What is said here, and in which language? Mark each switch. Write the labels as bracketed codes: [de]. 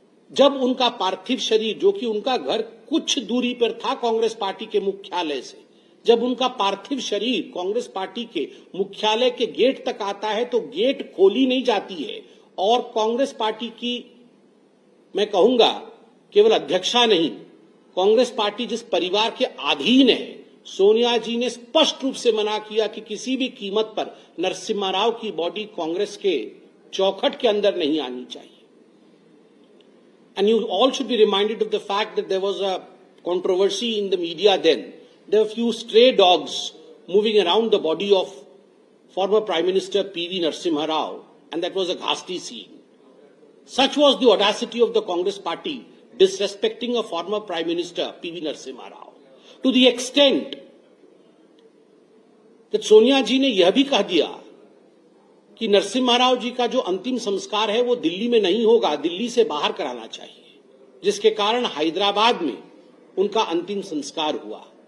[hi] जब उनका पार्थिव शरीर, जो कि उनका घर कुछ दूरी पर था कांग्रेस पार्टी के मुख्यालय से, जब उनका पार्थिव शरीर कांग्रेस पार्टी के मुख्यालय के गेट तक आता है तो गेट खोली नहीं जाती है और कांग्रेस पार्टी की, मैं कहूंगा केवल अध्यक्षा नहीं, कांग्रेस पार्टी जिस परिवार के अधीन है, सोनिया जी ने स्पष्ट रूप से मना किया कि किसी भी कीमत पर नरसिम्हा राव की बॉडी कांग्रेस के चौखट के अंदर नहीं आनी चाहिए। [en] And you all should be reminded of the fact that there was a controversy in the media then. There were few stray dogs moving around the body of former Prime Minister P.V. Narasimha Rao, and that was a ghastly scene. Such was the audacity of the Congress party disrespecting a former Prime Minister P.V. [hi] Narasimha Rao, [en] to the extent that [hi] Sonia जी ने यह भी कह दिया कि नरसिम्हा राव जी का जो अंतिम संस्कार है वो दिल्ली में नहीं होगा, दिल्ली से बाहर कराना चाहिए, जिसके कारण हैदराबाद में उनका अंतिम संस्कार हुआ।